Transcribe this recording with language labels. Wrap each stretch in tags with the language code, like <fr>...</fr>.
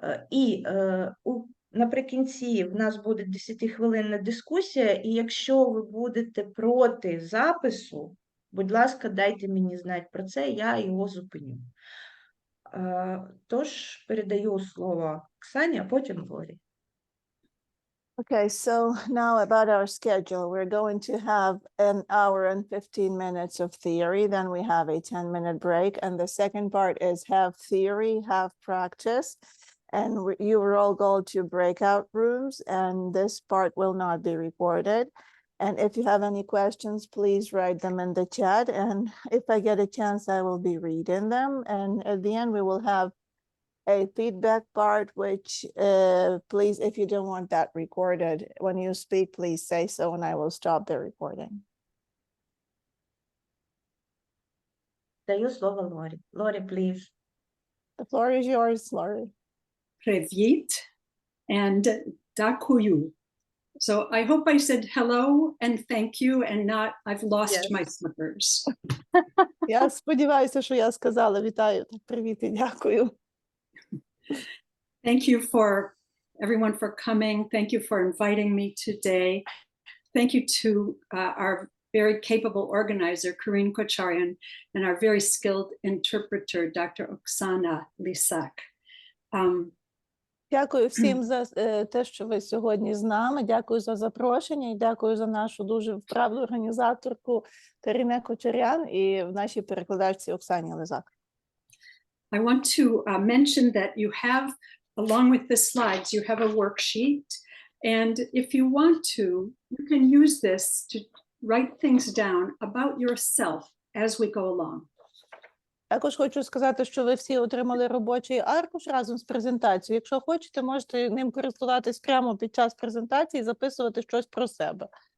<uk>І наприкінці в нас буде 10-хвилинна дискусія, і якщо ви будете проти запису, будь ласка, дайте мені знати про це, я його зупиню. Тож, передаю слово Оксані, а потім Лорі.</uk> <en>Okay, so now about our schedule. We're going to have an hour and 15 minutes of theory, then we have a 10-minute break, and the second part is half theory, half practice, and you will all go to breakout rooms, and this part will not be recorded. And if you have any questions, please write them in the chat, and if I get a chance, I will be reading them, and at the end we will have a feedback part, which please, if you don't want that recorded, when you speak, please say so, and I will stop the recording.</en> <uk>Даю слово Лорі.</uk> <en>Лорі, please. The floor is yours, Lorry.</en> <uk>Привіт and дякую.</uk> <en>So I hope I said hello and thank you and not I've lost my slippers.</en> <uk>Я сподіваюся, що я сказала вітаю, привіт і дякую.</uk> <en>Thank you for everyone for coming. Thank you for inviting me today. Thank you to our very capable organizer, Corinne Kocharian, and our very skilled interpreter, Dr. Oksana Lisak.</en> <uk>Дякую всім за те, що ви сьогодні з нами. Дякую за запрошення і дякую за нашу дуже вправну організаторку Корине Кочарян і в нашій перекладачці Оксані Лизак.</uk> <en>I want to mention that you have, along with the slides, you have a worksheet. And if you want to, you can use this to write things down about yourself as we go along.</en> <uk>Також хочу сказати, що ви всі отримали робочий аркуш разом з презентацією. Якщо хочете, можете ним користуватись прямо під час презентації і записувати щось про себе.</uk>